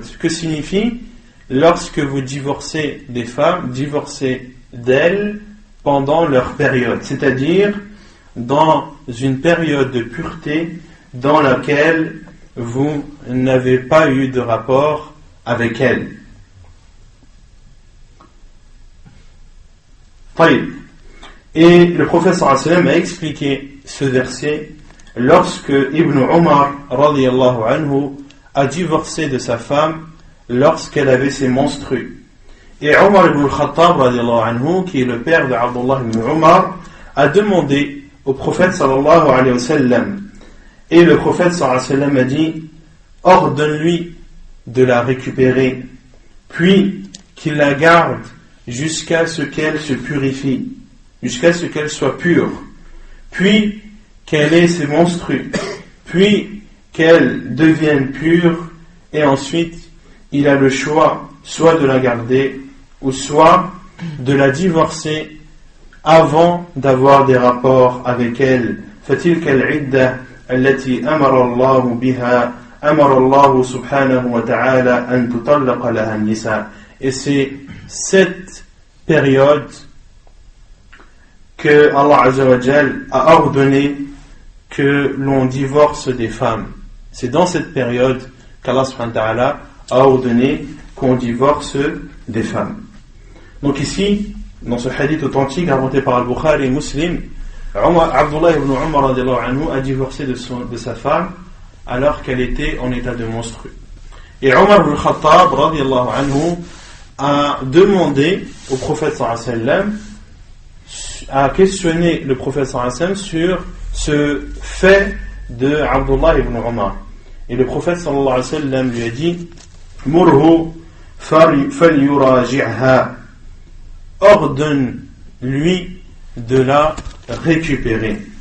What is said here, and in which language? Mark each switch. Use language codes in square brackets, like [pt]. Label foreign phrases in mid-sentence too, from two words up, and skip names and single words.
[fr] Que signifie lorsque vous divorcez des femmes, divorcez d'elles pendant leur période, c'est-à-dire dans une période de pureté dans laquelle vous n'avez pas eu de rapport avec elles. Et le prophète [ar] صلى الله عليه وسلم [fr] a expliqué ce verset lorsque Ibn Umar [ar] رضي الله عنه [fr] a divorcé de sa femme lorsqu'elle avait ses menstrues. Et Umar ibn al-Khattab [ar] رضي الله عنه, [fr] qui est le père de Abdullah ibn Umar, a demandé au prophète sallallahu [ar] عليه وسلم, [fr] et le prophète [ar] صلى الله عليه وسلم [fr] a dit: ordonne-lui de la récupérer, puis qu'il la garde jusqu'à ce qu'elle se purifie, jusqu'à ce qu'elle soit pure, puis qu'elle ait ses menstrues, puis qu'elle devienne pure, et ensuite il a le choix soit de la garder ou soit de la divorcer avant d'avoir des rapports avec elle. [ar] فَتِلْكَ الْعِدَّةِ الَّتِي أَمَرَ اللَّهُ بِهَا أَمَرَ اللَّهُ سُبْحَانَهُ وَتَعَالَى أَن تُطَلَّقَ لَهَا النِّسَاءُ. [fr] Et c'est cette période que Allah [ar] عز وجل [fr] a ordonné que l'on divorce des femmes. C'est dans cette période qu'Allah [ar] سبحانه وتعالى [fr] a ordonné qu'on divorce des femmes. Donc ici, dans ce hadith authentique rapporté par Al-Bukhari et Muslim, Abdullah ibn Umar [ar] رضي الله عنه [fr] a divorcé de sa femme alors qu'elle était en état de menstru. Et Umar ibn Khattab [ar] رضي الله عنه [fr] a demandé au prophète [ar] صلى الله عليه وسلم, [fr] a questionné le prophète [ar] صلى الله عليه وسلم [fr] sur ce fait de Abdullah ibn Umar. Et le prophète [ar] صلى الله عليه وسلم [fr] lui a dit: [ar] مره فليراجعها, [fr] ordonne-lui de la récupérer.